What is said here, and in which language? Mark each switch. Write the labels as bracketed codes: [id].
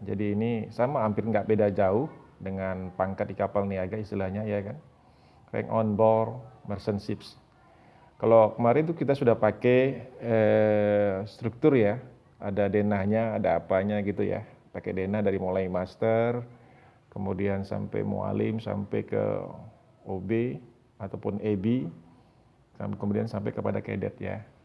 [id] Jadi ini sama hampir nggak beda jauh dengan pangkat di kapal niaga istilahnya ya kan. [en] Rank on board merchant ships. [id] Kalau kemarin tuh kita sudah pakai struktur ya. Ada denahnya, ada apanya gitu ya. Pakai denah dari mulai master, kemudian sampai mualim, sampai ke OB ataupun EB, kemudian sampai kepada cadet ya.